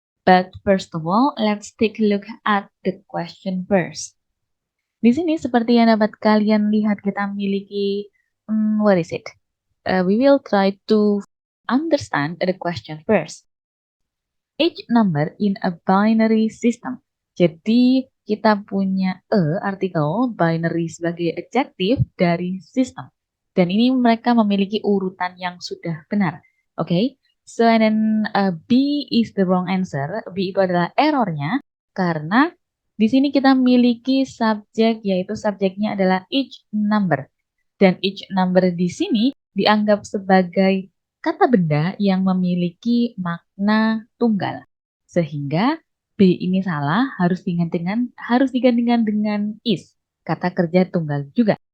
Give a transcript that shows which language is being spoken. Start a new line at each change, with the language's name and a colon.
English: But first of all, let's take a look at the question first.
Indonesian: Di sini seperti yang dapat kalian lihat kita memiliki
English: we will try to understand the question first. Each number in a binary system.
Indonesian: Jadi kita punya artikel binary sebagai adjektif dari sistem. Dan ini mereka memiliki urutan yang sudah benar.
English: Oke, so and then B is the wrong answer.
Indonesian: B itu adalah errornya karena di sini kita memiliki subjek, yaitu subjeknya adalah each number. Dan each number di sini dianggap sebagai kata benda yang memiliki makna tunggal. Sehingga B ini salah, harus digantikan dengan is, kata kerja tunggal juga.